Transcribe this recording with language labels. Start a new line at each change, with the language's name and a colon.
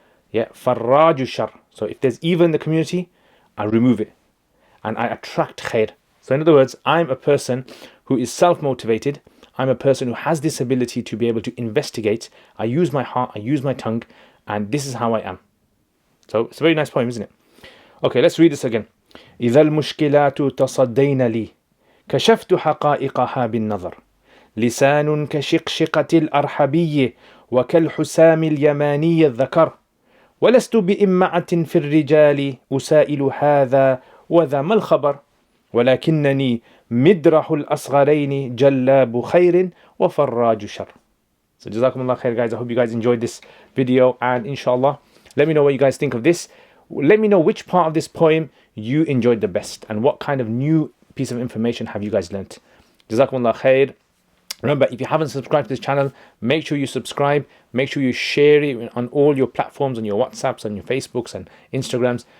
English: Yeah, farraju shar. So if there's evil in the community, I remove it and I attract khair. So in other words, I'm a person who is self-motivated. I'm a person who has this ability to be able to investigate. I use my heart, I use my tongue, and this is how I am. So it's a very nice poem, isn't it? Okay, let's read this again.
Arabic: إذا المشكلات تصدين لي كشفت حقائقها بالنظر لسان كشقشقة الأرحبي وكالحسام اليماني الذكر ولست بإمعة في الرجال أسائل هذا وذا ما الخبر ولكنني مدرح الأصغرين جلاب خير وفراج شر.
English: So Jazakumullah khair, guys. I hope you guys enjoyed this video, and inshallah, let me know what you guys think of this. Let me know which part of this poem you enjoyed the best and what kind of new piece of information have you guys learnt. Jazakumullah khair. Remember, if you haven't subscribed to this channel, make sure you subscribe. Make sure you share it on all your platforms, on your WhatsApps, on your Facebooks and Instagrams.